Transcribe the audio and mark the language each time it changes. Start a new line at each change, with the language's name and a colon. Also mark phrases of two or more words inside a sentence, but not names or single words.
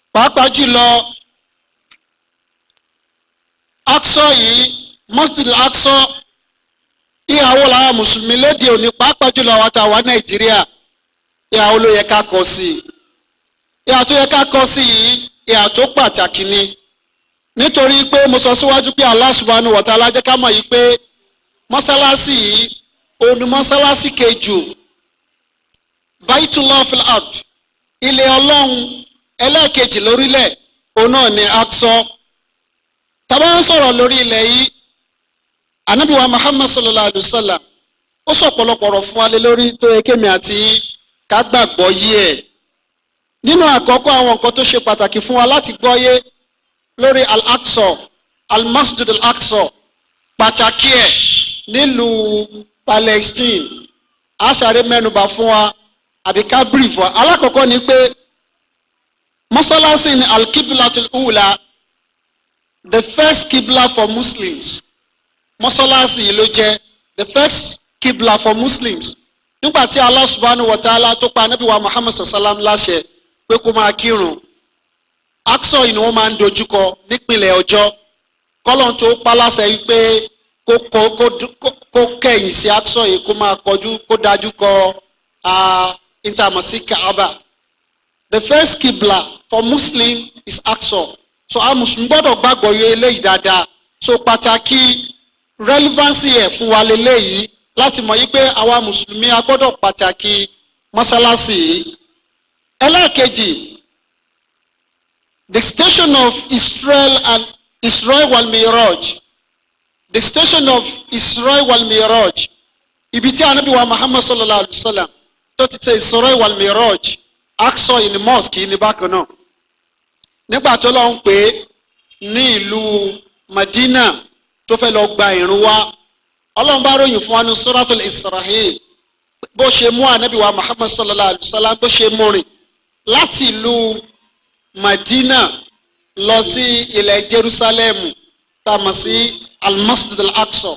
Yoruba: pàápàá jùlọ Aqsa yìí, Masjid al-Aqsa, ìhàwó làwọn mùsùlùmí léde òní pàápàá jùlọ àwọn àtàwọn Nàìjíríà, ìhàwó ló yẹ ká kọ sí i. Ìhà tó yẹ ká kọ sí yìí ìhà tó pàtàkì ni, nítorí pé mo sọ síwájú pé
Arabic: Allah subhanahu wa ta'ala
Yoruba: jẹ́ ká mọ̀ yìí pé mọ́sálásí yìí òun ni mọ́sálásí kejì,
Arabic: Baitullah fil ard,
Yoruba: ilé Ọlọ́run ẹlẹ́ẹ̀kejì lórílẹ̀, òun náà ni Aqsa. Tá bá ń sọ̀rọ̀ lórí ilẹ̀ yìí, Ànábì wa Muhammad
Arabic: sallallahu alayhi wa sallam
Yoruba: ó sọ ọ̀pọ̀lọpọ̀ ọ̀rọ̀ fún wa lé lórí tó yẹ kémi àti ká gbàgbọ́ yí ẹ̀. Nínú àkọ́kọ́ àwọn nǹkan tó ṣe pàtàkì fún wa láti gbọ́yé lórí al-Aqsa, al-Masjid al-Aqsa, pàtàkì ẹ̀ nílùú Palestine, àṣàrẹ́ mẹ́nubà fún wa àbí ká brief wa. Alákọ̀ọ́kọ́ ni pé mọ́sálásí ni
Arabic: al-Qiblatul Ula,
English: the first Qibla for Muslims.
Yoruba: Mọ́sálásí yìí ló jẹ́
English: the first Qibla for Muslims.
Yoruba: Nígbà tí
Arabic: Allah subhanahu wa ta'ala
Yoruba: tó pa Ànábì wa Muhammad sallam láṣẹ pé kó máa kírun, Aqsa yìí ni wọ́n máa ń dojúkọ nípìnlẹ̀ ọjọ́. Kọ́lọ́n tó pa láṣẹ yìí pé kó kẹ̀yìn sí Aqsa yìí, kó máa kọjú, kó dájú kọ intamasi Kaaba.
English: The first Qibla for Muslim is Aqsa.
Yoruba: So a Mùsùlùmí gbọ́dọ̀ gbàgbọ́ yé eléyìí dáadáa. So pàtàkì relevancy ẹ̀ fún wa lélẹ́yìí láti mọ̀ yí pé àwa Mùsùlùmí a gbọ́dọ̀ pàtàkì mọ́sálásí yìí. Ẹlẹ́ẹ̀kejì,
English: the station of Israel wal Miraj, the station of Israel wal Miraj,
Yoruba: ibi tí Ànábì wa Muhammad
Arabic: sallallahu alayhi wa sallam
Yoruba: tó ti tẹ Israel wal Miraj, Aqsa yìí ni mosque yìí ni bákan náà. Nígbà tó lọ ń pè é ní ìlú Madina tó fẹ́ lọ gba ìrun wá, Ọlọ́run bá ròyìn fún wa ní Suratul Isra'il bó ṣe mú Ànábì wa Muhammad
Arabic: sallallahu alayhi wa sallam
Yoruba: bó ṣe mú rìn láti ìlú Madina lọ sí ilẹ̀ Jerusalem tá a mọ̀ sí al-Masjid al-Aqsa.